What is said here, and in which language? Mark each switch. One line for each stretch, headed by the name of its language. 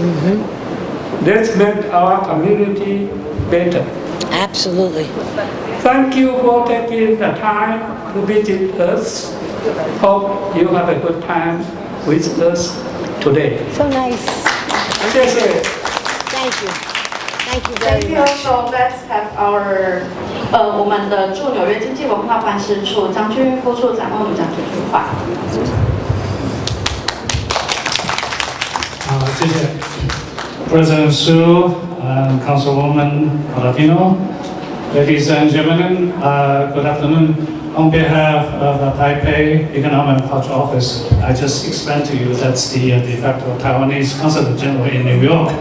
English: Let's make our community better. Absolutely. Thank you for taking the time to visit us. Hope you have a good time with us today. So nice.
Chinese: 谢谢。
English: Thank you. Thank you Thank very you. much. So let's have our
Chinese: 我们的驻纽约经济文化办事处张军副处长为我们讲几句话。谢谢
English: President Su and Councilwoman Paladino. Ladies and gentlemen, good afternoon. On behalf of the Taipei Economic and Culture Office, I just explained to you that's the de facto Taiwanese Consulate General in New York.